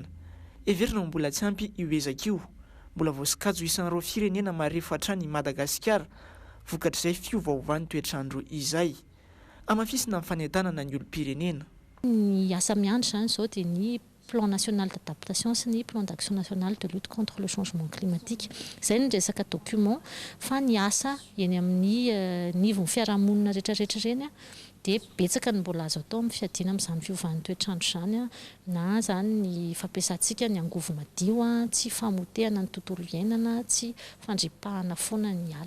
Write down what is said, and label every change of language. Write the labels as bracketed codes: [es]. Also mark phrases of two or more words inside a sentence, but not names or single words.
[mg] Everina mbola tsy ampy io ezaka io. Mbola voasikajo isan'ireo firenena marefo hatrany Madagasikara vokatr' izay fiovaovan'ny toetr'andro izay. Amafisina amin'ny fanentanana ny olom-pirenena. Ny asa miandry izany izao dia ny [fr] plan national d'adaptation [mg] sy ny [fr] plan d'action national de lutte contre le changement climatique. [mg] Izay ny resaka document fa ny asa eny amin'ny nivon'ny fiarahamonina rehetrarehetra ireny dia betsaka ny mbola azo atao amin'ny fiadiana amin'izany fiovan'ny toetr'andro izany na izany ny fampiasantsika ny angovo madio, tsy famotehana ny tontolo iainana, tsy fandripahana foana ny ala.